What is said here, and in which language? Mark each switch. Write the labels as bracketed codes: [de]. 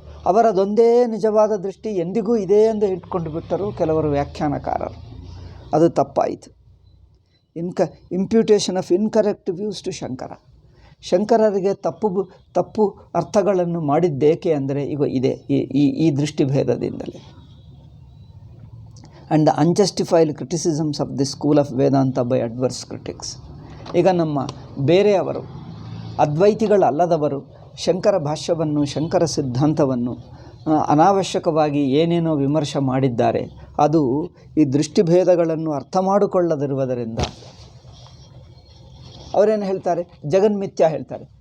[kn] ಅವರದೊಂದೇ ನಿಜವಾದ ದೃಷ್ಟಿ ಎಂದಿಗೂ ಇದೆ ಎಂದು ಇಟ್ಕೊಂಡು ಬಿಟ್ಟರು ಕೆಲವರು ವ್ಯಾಖ್ಯಾನಕಾರರು. ಅದು ತಪ್ಪಾಯಿತು. [en] Imputation of incorrect views to Shankara. [kn] ಶಂಕರರಿಗೆ ತಪ್ಪು ಅರ್ಥಗಳನ್ನು ಮಾಡಿದ್ದೇಕೆ ಅಂದರೆ ಈಗ ಇದೆ ಈ ದೃಷ್ಟಿಭೇದದಿಂದಲೇ. [en] and the unjustified criticisms of the school of Vedanta by adverse critics. [kn] ಈಗ ನಮ್ಮ ಬೇರೆಯವರು, ಅದ್ವೈತಿಗಳಲ್ಲದವರು ಶಂಕರ ಭಾಷ್ಯವನ್ನು, ಶಂಕರ ಸಿದ್ಧಾಂತವನ್ನು ಅನಾವಶ್ಯಕವಾಗಿ ಏನೇನೋ ವಿಮರ್ಶೆ ಮಾಡಿದ್ದಾರೆ. ಅದು ಈ ದೃಷ್ಟಿಭೇದಗಳನ್ನು ಅರ್ಥ ಮಾಡಿಕೊಳ್ಳದಿರುವುದರಿಂದ ಅವರೇನು ಹೇಳ್ತಾರೆ, ಜಗನ್ಮಿಥ್ಯ ಹೇಳ್ತಾರೆ.